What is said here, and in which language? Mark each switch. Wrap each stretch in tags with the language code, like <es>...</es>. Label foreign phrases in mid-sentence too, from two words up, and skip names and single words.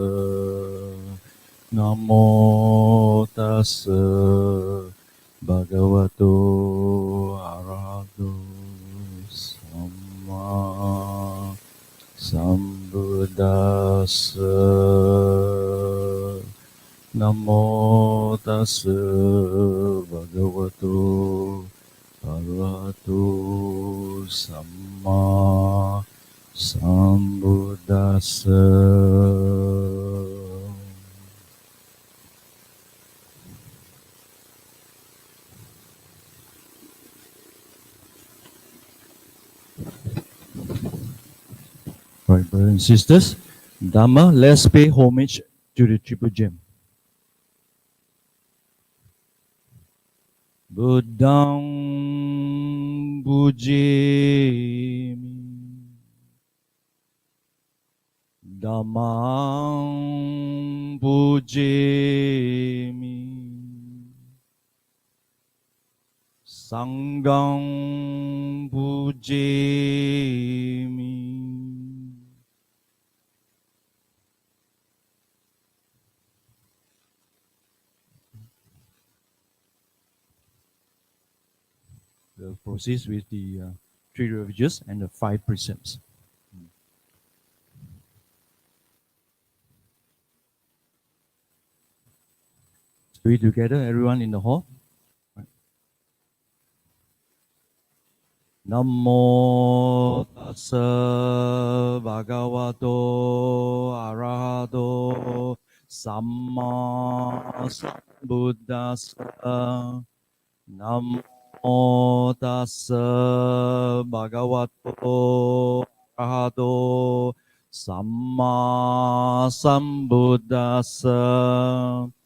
<pi>Namo tassa bhagavato arahato samma sambuddhassa. Namo tassa bhagavato arahato samma sambuddhassa.</pi> <en>Right, brothers and sisters, Dhamma, let's pay homage to the Triple Gem.</en> <pi>Buddhang pujami, Dhammang pujami, Sanghang pujami.</pi> <en>We'll proceed with the three refuges and the 5 precepts. So we together, everyone in the hall. Right.</en> <pi>Namo tassa bhagavato arahato samma sambuddhassa. Namo tassa bhagavato arahato samma sambuddhassa.</pi>